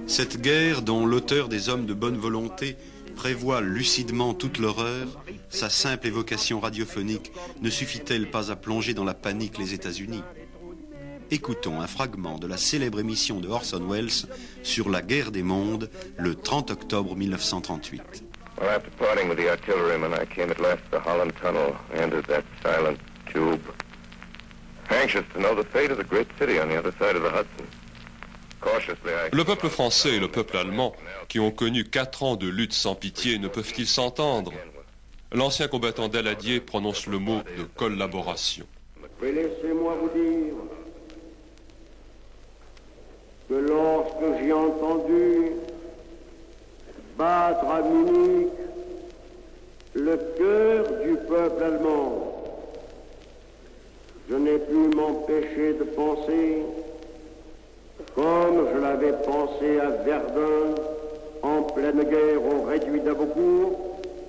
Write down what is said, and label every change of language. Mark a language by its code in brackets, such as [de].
[fr] Cette guerre dont l'auteur des Hommes de bonne volonté prévoit lucidement toute l'horreur, sa simple évocation radiophonique ne suffit-elle pas à plonger dans la panique les États-Unis? Écoutons un fragment de la célèbre émission de Orson Welles sur la guerre des mondes, le 30 octobre 1938. [en] Well, after parting with the artilleryman, I came at last to the Holland Tunnel. I entered that silent tube, anxious to know the fate of the great city on the other side of the Hudson. [fr] Le peuple français et le peuple allemand, qui ont connu 4 ans de lutte sans pitié, ne peuvent-ils s'entendre? L'ancien combattant Daladier prononce le mot de collaboration. Mais laissez-moi vous dire que lorsque j'ai entendu battre à Munich le cœur du peuple allemand, je n'ai pu m'empêcher de penser, comme je l'avais pensé à Verdun, en pleine guerre au réduit d'Abocourt,